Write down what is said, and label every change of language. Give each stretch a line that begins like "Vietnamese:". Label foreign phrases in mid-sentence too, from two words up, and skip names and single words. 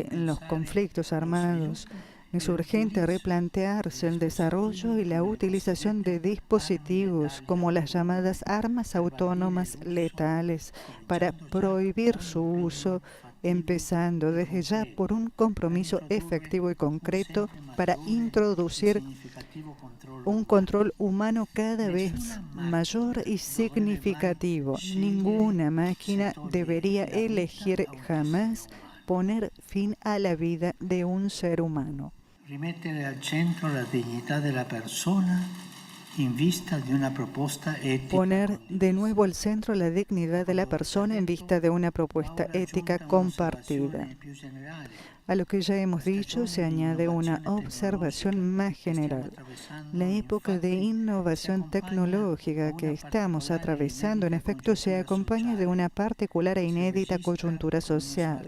Spanish: los conflictos armados, es urgente replantearse el desarrollo y la utilización de dispositivos como las llamadas armas autónomas letales para prohibir su uso, empezando desde ya por un compromiso efectivo y concreto para introducir un control humano cada vez mayor y significativo. Ninguna máquina debería elegir jamás poner fin a la vida de un ser humano.
Italian: Rimettere al centro la dignità della persona in vista di una proposta ética.
Spanish: Poner de nuevo al centro la dignidad de la persona en vista de una propuesta ética compartida. A lo que ya hemos dicho se añade una observación más general. La época de innovación tecnológica que estamos atravesando, en efecto, se acompaña de una particular e inédita coyuntura social.